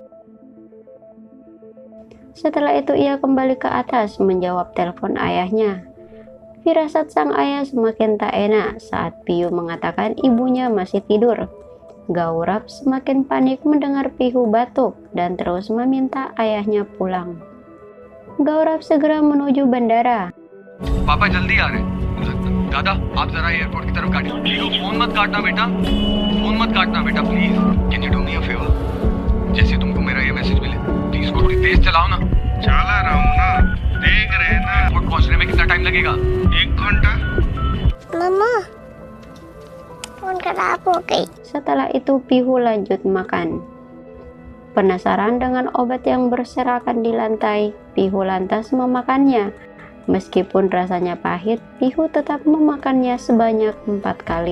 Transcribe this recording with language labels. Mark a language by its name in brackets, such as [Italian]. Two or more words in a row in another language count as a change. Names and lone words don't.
[Indonesian] Setelah itu ia kembali ke atas menjawab telepon ayahnya. Firasat sang ayah semakin tak enak saat Pihu mengatakan ibunya masih tidur. Gaurab semakin panik mendengar Pihu batuk dan terus meminta ayahnya pulang. Gaurab segera menuju bandara. [Hindi] पापा जल्दी आ रहे हैं। दादा आप जरा एयरपोर्ट की तरफ गाड़ी। पीहू फोन मत काटना बेटा, फोन मत काटना बेटा प्लीज। [English] Can you do me a favor? [Hindi] जैसे तुमको मेरा ये मैसेज मिले प्लीज थोड़ी तेज चलाओ ना। चला रहा हूँ ना, देख रहे ना। एयरपोर्ट पहुँचने में कितना टाइम लगेगा? 1 घंटा। [Indonesian] Mama, phone kenapa okay? Setelah itu Pihu lanjut makan. Penasaran dengan obat yang berserakan di lantai, Pihu lantas memakannya. Meskipun rasanya pahit, Pihu tetap memakannya sebanyak 4 kali.